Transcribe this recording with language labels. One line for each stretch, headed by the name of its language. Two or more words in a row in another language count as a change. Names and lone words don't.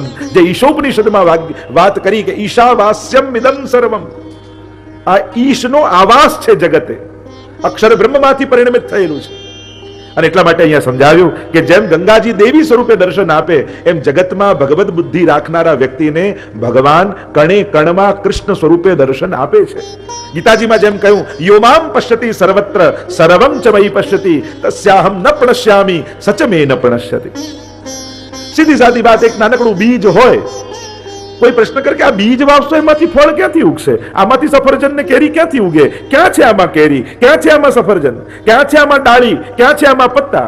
Gujarati: જે ઈશોપનિષદમાં વાત કરી કે
Sanskrit: ઈશાવાસ્યમિદં સર્વમ,
Gujarati: આ ઈશનો આવાસ છે જગતે, અક્ષર બ્રહ્મમાંથી પરિણમિત થયેલું છે. અને એટલા માટે અહીંયા સમજાવ્યું કે જેમ ગંગાજી દેવી સ્વરૂપે દર્શન આપે એમ જગતમાં ભગવત બુદ્ધિ રાખનારા વ્યક્તિને ભગવાન કણે કણમાં કૃષ્ણ સ્વરૂપે દર્શન આપે છે. ગીતાજીમાં જેમ કહ્યું
Sanskrit: યોમામ પશ્યતિ સર્વત્ર સર્વમ ચ મયી પશ્યતિ તસ્યાહમ ન પ્रणश्यामि સચ મે ન પ્रणश्यति.
Gujarati: સીધી સાદી વાત, એક નાનકડું બીજ હોય, કોઈ પ્રશ્ન કરે કે આ બીજ વાવશો એમાંથી ફળ ક્યાંથી ઉગશે, આમાંથી સફરજન ને કેરી ક્યાંથી ઉગે, ક્યાં છે આમાં કેરી, ક્યાં છે આમાં સફરજન, ક્યાં છે આમાં ડાળી, ક્યાં છે આમાં પત્તા.